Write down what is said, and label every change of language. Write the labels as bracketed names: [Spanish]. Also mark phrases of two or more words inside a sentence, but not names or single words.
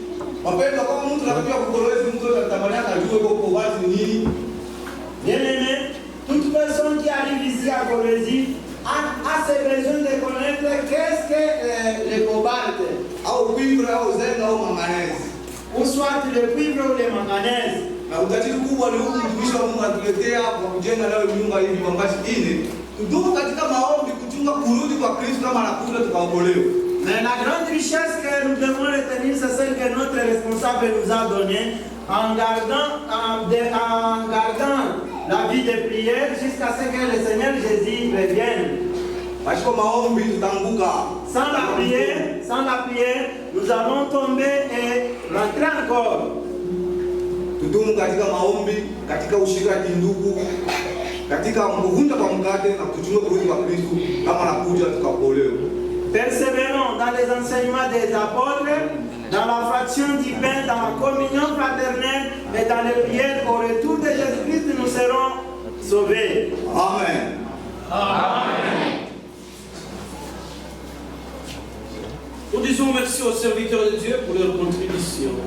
[French] Bien aimé, toute personne qui arrive ici à Kolwezi a ce besoin de connaître qu'est-ce que le cobalt. Ou soit le cuivre ou le manganèse. [Swahili] Na utajiri kubwa ni huu mtumishi wa Mungu atuletea kwa kujenga leo nyumba hii Vibambashi ine. Tudumu katika maombi kuchunga kurudi kwa Kristo kama anakuja tukaokolewe. [French] Mais la grande richesse que nous devons retenir, c'est celle que notre responsable nous a donnée en gardant la vie de prière jusqu'à ce que le Seigneur Jésus revienne. Sans la prière, nous allons tomber et rentrer encore. [Swahili] Tudumu katika maombi, katika ushirika ndugu, katika kuvunja kwa mkate na kuchunga kurudi kwa Kristo kama anakuja tukaokolewe. [French] Persévérons dans les enseignements des apôtres, dans la fraction du pain, dans la communion fraternelle et dans les prières au retour de Jésus-Christ, nous serons sauvés. Amen. Amen. Nous disons merci aux serviteurs de Dieu pour leur contribution.